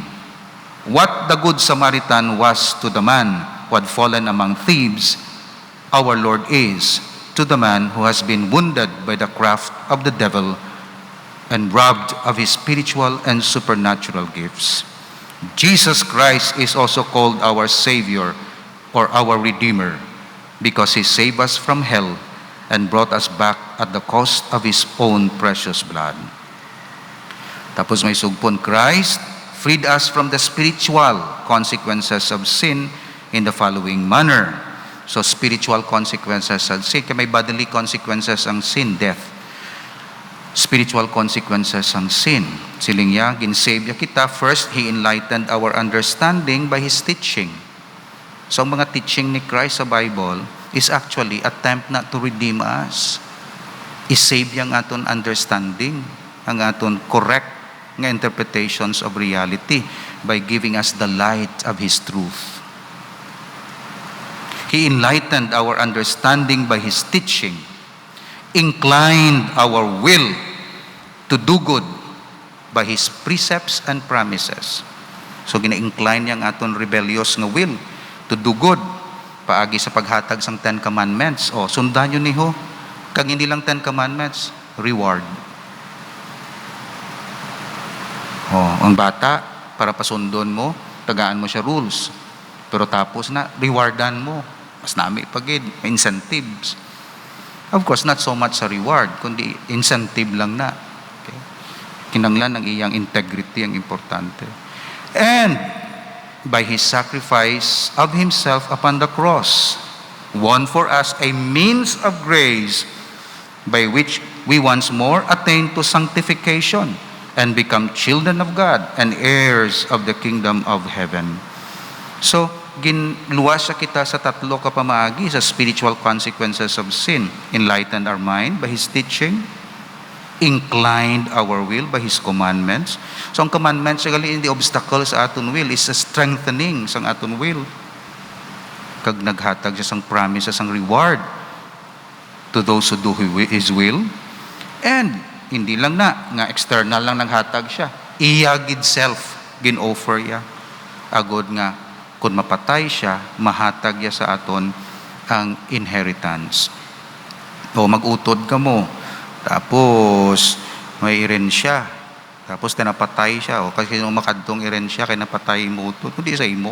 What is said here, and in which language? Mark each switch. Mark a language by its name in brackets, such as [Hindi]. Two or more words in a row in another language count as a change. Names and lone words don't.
[English] What the Good Samaritan was to the man who had fallen among thieves, our Lord is to the man who has been wounded by the craft of the devil and robbed of his spiritual and supernatural gifts. Jesus Christ is also called our Savior or our Redeemer because he saved us from hell and brought us back at the cost of his own precious blood. [Hiligaynon] Tapos may sugpon, [English] Christ freed us from the spiritual consequences of sin in the following manner. So spiritual consequences of sin, [Hiligaynon] kaya may [English] bodily consequences ang sin, death. Spiritual consequences ang sin. [Hiligaynon] Siling niya, ginsave kita. [English] First, He enlightened our understanding by His teaching. So [Hiligaynon] ang mga [English] teaching ni Christ sa Bible is actually attempt na to redeem us. [Hiligaynon] I-save yung aton [English] understanding, [Hiligaynon] ang aton [English] correct nga interpretations of reality by giving us the light of His truth. He enlightened our understanding by His teaching, inclined our will to do good by His precepts and promises. [Hiligaynon] So gina-incline niyang aton rebellious nga will [English] to do good [Hiligaynon] paagi sa paghatag sang 10 Commandments. O, sundan nyo niho. Kag hindi lang 10 Commandments, reward. O, ang bata, para pasundon mo, tagaan mo siya rules. Pero tapos na, rewardan mo. Mas nami pagid, may incentives. [English] Of course, not so much sa reward, [Hiligaynon] kundi incentive lang na. [English] Okay? [Hiligaynon] Kinanglan ang iyang integrity ang importante. [English] And by His sacrifice of Himself upon the cross, won for us a means of grace by which we once more attain to sanctification and become children of God and heirs of the kingdom of heaven. [Hiligaynon] So, ginluwas siya kita sa tatlo ka pamaagi sa [English] spiritual consequences of sin. Enlightened our mind by His teaching, inclined our will by His commandments. So ang commandments gali the obstacle [Hiligaynon] sa aton [English] will is a strengthening [Hiligaynon] sa aton [English] will. [Hiligaynon] Kag naghatag siya sang promises sang reward [English] to those who do His will. [Hiligaynon] And hindi lang na nga external lang naghatag siya. Iya gid self gin-offer ya. Agod nga kung mapatay siya, mahatag ya sa aton ang inheritance. O mag-utod ka mo, tapos may irensya, tapos tinapatay siya, o kasi nung makadtong irensya, kaya napatay mo utod, kundi sa imo.